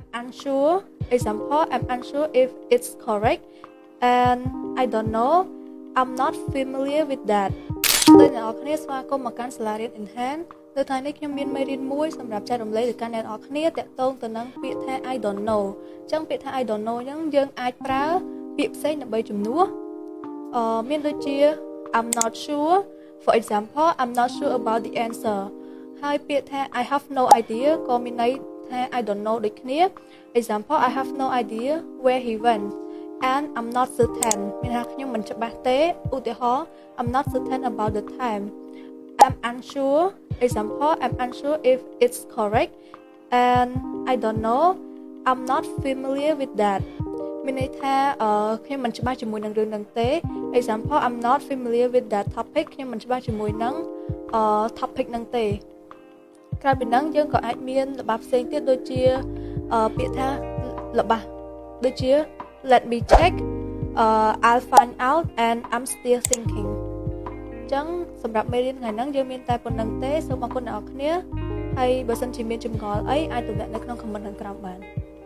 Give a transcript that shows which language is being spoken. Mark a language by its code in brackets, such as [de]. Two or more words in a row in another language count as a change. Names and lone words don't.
[en] unsure example I'm unsure if it's correct and I don't know I'm not familiar with that [km] ដោយអ្នកនរគ្នាស្វាគមន៍មកកាន់សាលារៀន Enhance នៅថ្ងៃនេះខ្ញុំមានមេរៀនមួយសម្រាប់ចែករំលែកទៅកាន់អ្នកនរគ្នាតាក់ទងទៅនឹងពាក្យថា [en] I don't know [km] អញ្ចឹងពា ក្យថា [en] I don't know [km] អញ្ចឹងយើងអាចប្រើពាក្យផ្សេងដើម្បីជំនួសមានដូចជា [en] I'm not sure for example I'm not sure about the answer [km] ហើយពាក្យថា [en] I have no idea [km] ក៏មានន័យថា [en] I don't know ដូចគ្នា example I have no idea where he went and I'm not certain [km] មានថាខ្ញុំមិនច្បាស់ទេឧទាហរណ៍ [en] I'm not certain about the time I'm unsure example I'm unsure if it's correct and I don't know I'm not familiar with [km] that មានន័យថាខ្ញុំមិនច្បាស់ជាមួយនឹងរឿងហ្នឹងទេ [en] example I'm not familiar with that topic [km] ខ្ញុំមិនច្បាស់ជាមួយនឹងtopic ហ្នឹងទេក្រៅពីហ្នឹងយើងក៏អាចមានល្បះផ្សេងទៀតដូចជាពាក្យថាល្បះដូចជា [en] let me check I'll find out and I'm still thinking [km] អញ្ចឹងសម្រាប់មេរៀនថ្ងៃហ្នឹងយើងមានតែប៉ុណ្្នឹងទេសូមអរគុណអ្នកនរគ្នាហើយបើសិនជាមានចម្ងល់អីអាចទំនាក់នៅក្នុង comment ខាងក្រោមបាន